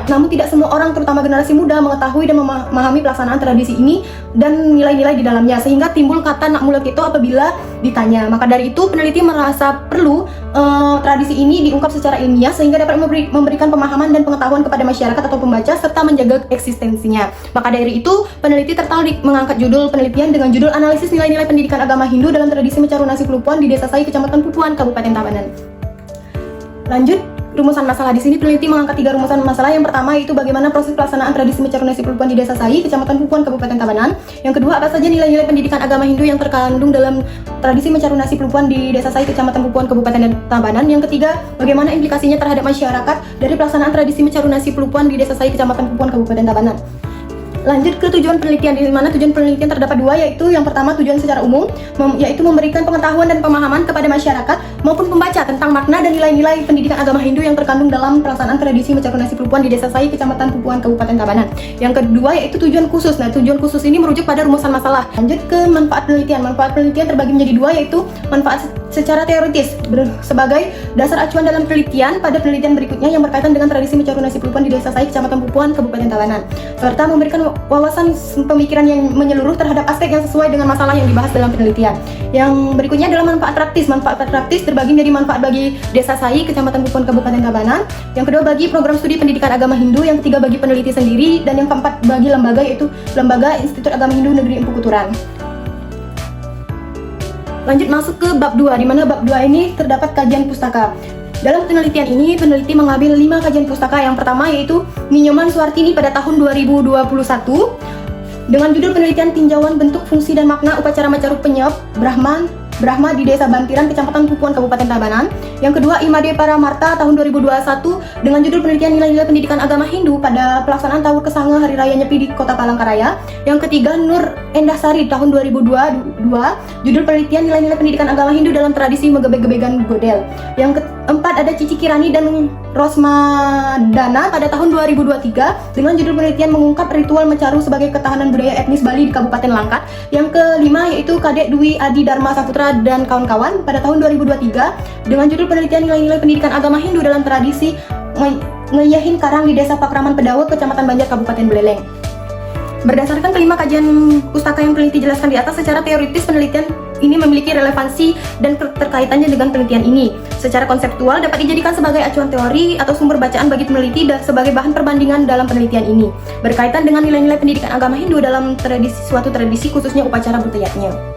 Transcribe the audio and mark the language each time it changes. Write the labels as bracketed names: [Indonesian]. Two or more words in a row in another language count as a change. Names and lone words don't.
[Indonesian] Namun tidak semua orang, terutama generasi muda, mengetahui dan memahami pelaksanaan tradisi ini dan nilai-nilai di dalamnya, sehingga timbul kata nak mulut itu apabila ditanya. Maka dari itu peneliti merasa perlu tradisi ini diungkap secara ilmiah sehingga dapat memberikan pemahaman dan pengetahuan kepada masyarakat atau pembaca serta menjaga eksistensinya. Maka dari itu peneliti tertarik mengangkat judul penelitian dengan judul Analisis Nilai-Nilai Pendidikan Agama Hindu dalam Tradisi Mecaru Nasi Pelupuan di Desa Sai, Kecamatan Pupuan, Kabupaten Tabanan. Lanjut, rumusan masalah. Di sini peneliti mengangkat 3 rumusan masalah. Yang pertama yaitu bagaimana proses pelaksanaan tradisi mecaru nasi pelupuan di Desa Sai, Kecamatan Pupuan, Kabupaten Tabanan. Yang kedua, apa saja nilai-nilai pendidikan agama Hindu yang terkandung dalam tradisi mecaru nasi pelupuan di Desa Sai, Kecamatan Pupuan, Kabupaten Tabanan. Yang ketiga, bagaimana implikasinya terhadap masyarakat dari pelaksanaan tradisi mecaru nasi pelupuan di Desa Sai, Kecamatan Pupuan, Kabupaten Tabanan. Lanjut ke tujuan penelitian, di mana tujuan penelitian terdapat 2, yaitu yang pertama tujuan secara umum, yaitu memberikan pengetahuan dan pemahaman kepada masyarakat maupun pembaca tentang makna dan nilai-nilai pendidikan agama Hindu yang terkandung dalam pelaksanaan tradisi mecaru nasi pelupuan di Desa Sai, Kecamatan Pupuan, Kabupaten Tabanan. Yang kedua yaitu tujuan khusus. Nah, tujuan khusus ini merujuk pada rumusan masalah. Lanjut ke manfaat penelitian. Manfaat penelitian terbagi menjadi 2, yaitu manfaat secara teoritis sebagai dasar acuan dalam penelitian pada penelitian berikutnya yang berkaitan dengan tradisi mecaru nasi pelupuan di Desa Sai, Kecamatan Pupuan, Kabupaten Tabanan, serta memberikan wawasan pemikiran yang menyeluruh terhadap aspek yang sesuai dengan masalah yang dibahas dalam penelitian. Yang berikutnya adalah manfaat praktis. Manfaat praktis terbagi menjadi manfaat bagi Desa Sai, Kecamatan Pupuan, Kabupaten Tabanan. Yang kedua bagi program studi pendidikan agama Hindu. Yang ketiga bagi peneliti sendiri. Dan yang keempat bagi lembaga, yaitu Lembaga Institut Agama Hindu Negeri Empu Kuturan. Lanjut masuk ke bab 2, di mana bab 2 ini terdapat kajian pustaka. Dalam penelitian ini, peneliti mengambil 5 kajian pustaka. Yang pertama yaitu Ninyoman Suartini pada tahun 2021 dengan judul penelitian tinjauan bentuk, fungsi, dan makna upacara Macaru Penyep Brahma di Desa Bantiran, Kecamatan Pupuan, Kabupaten Tabanan. Yang kedua, Imade Paramarta tahun 2021 dengan judul penelitian nilai-nilai pendidikan agama Hindu pada pelaksanaan Tawur Kesanga Hari Raya Nyepi di Kota Palangkaraya. Yang ketiga, Nur Endasari tahun 2022, judul penelitian nilai-nilai pendidikan agama Hindu dalam tradisi megebek-gebegan godel. Yang keempat, ada Cici Kirani dan Rosmadana pada tahun 2023 dengan judul penelitian mengungkap ritual Macaru sebagai ketahanan budaya etnis Bali di Kabupaten Langkat. Yang kelima yaitu Kadek Dwi Adi Dharma Saputra dan kawan-kawan pada tahun 2023 dengan judul penelitian nilai-nilai pendidikan agama Hindu dalam tradisi ngeyahin karang di Desa Pakraman Pedawe, Kecamatan Banjar, Kabupaten Buleleng. Berdasarkan kelima kajian pustaka yang peneliti jelaskan di atas, secara teoritis penelitian ini memiliki relevansi dan terkaitannya dengan penelitian ini. Secara konseptual dapat dijadikan sebagai acuan teori atau sumber bacaan bagi peneliti dan sebagai bahan perbandingan dalam penelitian ini berkaitan dengan nilai-nilai pendidikan agama Hindu dalam suatu tradisi, khususnya upacara budayanya.